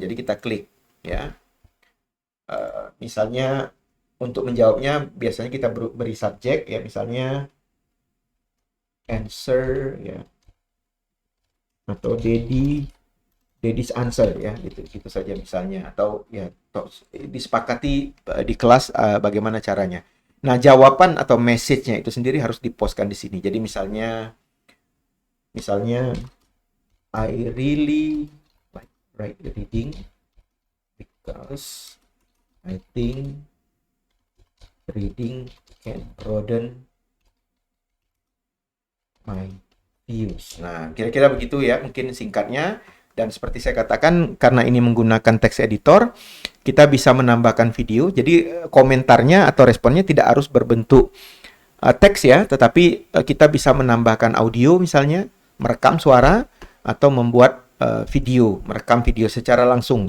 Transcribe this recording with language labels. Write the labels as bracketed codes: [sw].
[id] Jadi kita klik ya. Misalnya untuk menjawabnya biasanya kita beri subjek ya, misalnya answer ya, atau Daddy's answer ya, gitu saja misalnya, atau ya disepakati di kelas bagaimana caranya. Nah, jawaban atau message-nya itu sendiri harus dipostkan di sini. Jadi misalnya [en] I really like reading because I think reading can broaden my views. [id] Nah, kira-kira begitu ya, mungkin singkatnya. Dan seperti saya katakan, karena ini menggunakan text editor, kita bisa menambahkan video. Jadi komentarnya atau responnya tidak harus berbentuk teks ya, tetapi kita bisa menambahkan audio misalnya, merekam suara, atau membuat video, merekam video secara langsung.